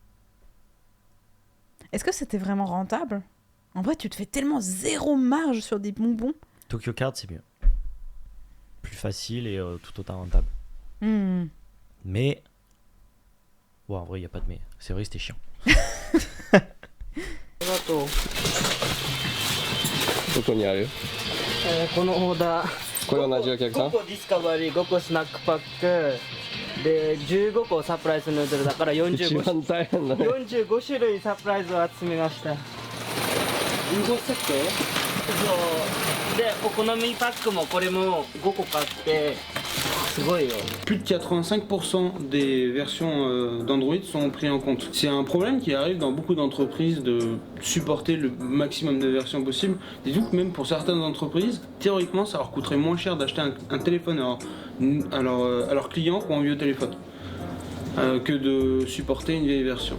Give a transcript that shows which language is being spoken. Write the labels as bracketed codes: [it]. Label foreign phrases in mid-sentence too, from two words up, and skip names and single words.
[fr] Est-ce que c'était vraiment rentable? En vrai, tu te fais tellement zéro marge sur des bonbons. Tokyo Card c'est mieux. Plus facile et tout autant rentable. Hmm. Mais... Ouais, en vrai, il n'y a pas de mais. C'est vrai, c'était chiant. [ja] どこにある？このオーダーこれ同じお客さん？ 5個ディスカバリー、5個スナックパックで15個サプライズヌードルだから一 45 番大変だね。 45種類サプライズを集めました。15セット？そうでお好みパックもこれも5個買ってすごいよ。 [fr] Plus de 85% des versions d'Android sont pris en compte. C'est un problème qui arrive dans beaucoup d'entreprises de supporter le maximum de versions possibles. Dites-vous que même pour certaines entreprises, théoriquement, ça leur coûterait moins cher d'acheter un téléphone à leurs clients ou un vieux téléphone que de supporter une vieille version.